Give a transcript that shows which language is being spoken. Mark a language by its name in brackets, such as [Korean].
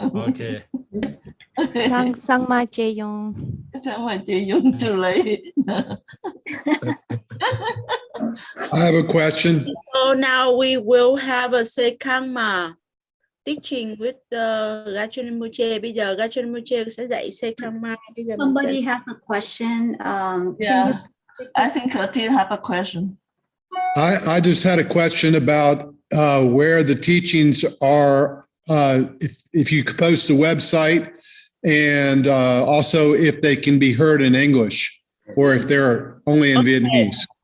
[English] Okay. Sangma Jae-yong. Sangma Jae-yong, too late. I have a question. So now we will have a Sekangma teaching with the Gachun Rinpoche. [Vietnamese] Bây giờ Gachun Rinpoche sẽ dạy Sekangma. [English] Somebody has a question. Yeah, I think Katia have a question. I just had a question about where the teachings are, if you could post the website, and also if they can be heard in English or if they're only in Vietnamese.